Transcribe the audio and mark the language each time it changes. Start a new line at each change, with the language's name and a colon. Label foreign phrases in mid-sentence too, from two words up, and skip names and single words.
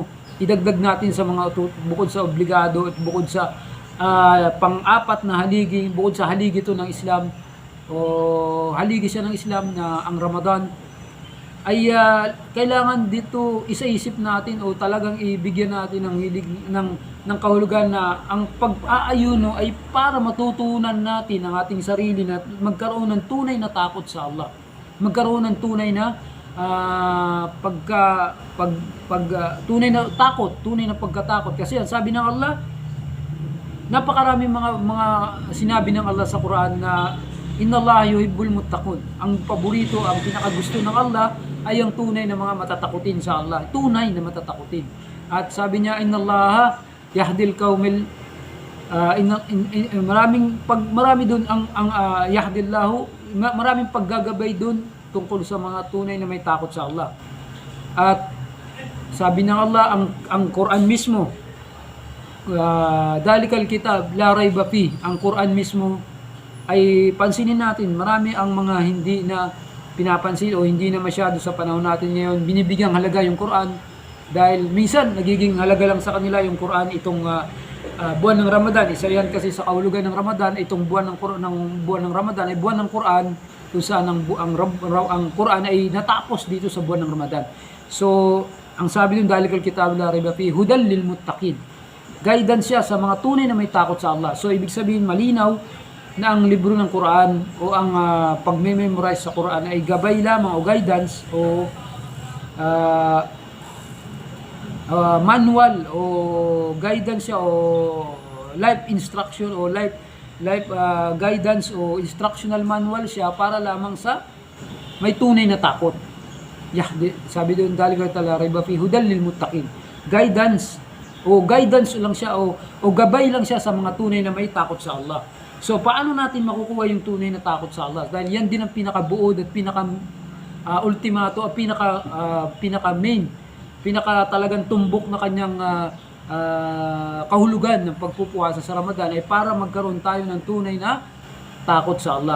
Filipino: Idagdag natin sa mga bukod sa obligado at bukod sa pang-apat na haligi, bukod sa haligi ito ng Islam o haligi siya ng Islam na ang Ramadan ay kailangan dito isaisip natin o talagang ibigyan natin ng hilig ng kahulugan na ang pag-aayuno ay para matutunan natin ang ating sarili na magkaroon ng tunay na takot sa Allah. Magkaroon ng tunay na tunay na takot, tunay na pagkatakot kasi ang sabi ng Allah, napakaraming mga sinabi ng Allah sa Quran na
Arabic: إن الله يحب المتقين.
Filipino: Ang paborito, ang pinakagusto ng Allah ay ang tunay na mga matatakutin sa Allah. Tunay na matatakutin. At sabi niya,
Arabic: إن الله يهدي القوم
Filipino: marami doon ang yahdillahu, maraming paggagabay doon tungkol sa mga tunay na may takot sa Allah. At sabi ng Allah, ang Quran mismo,
Arabic: ذلك الكتاب لا ريب فيه,
Filipino: ang Quran mismo ay pansinin natin, marami ang mga hindi na pinapansin o hindi na masyado sa panahon natin ngayon binibigyang halaga yung Quran dahil minsan nagiging halaga lang sa kanila yung Quran itong buwan ng Ramadan. Isa yan kasi sa kahulugan ng Ramadan, itong buwan ng Ramadan ay buwan ng Quran kung saan ang Quran ay natapos dito sa buwan ng Ramadan. So, ang sabi ng
Arabic: ذلك الكتاب لا ريب فيه هدى للمتقين.
Filipino: Guidance siya sa mga tunay na may takot sa Allah. So, ibig sabihin malinaw na ang libro ng Quran o ang pagme-memorize sa Quran ay gabay lamang o guidance o manual o guidance siya o
English: life instruction
Filipino: o
English: life guidance
Filipino: o
English: instructional manual
Filipino: siya para lamang sa may tunay na takot. Sabi doon
Arabic: ذلك الكتاب لا ريب فيه هدى للمتقين.
Filipino: Guidance lang siya o gabay lang siya sa mga tunay na may takot sa Allah. So, paano natin makukuha yung tunay na takot sa Allah? Dahil yan din ang pinakabuod at pinaka-ultimato at pinaka-main, pinaka-talagang tumbok na kanyang kahulugan ng pagpupuasa sa Ramadan ay para magkaroon tayo ng tunay na takot sa Allah.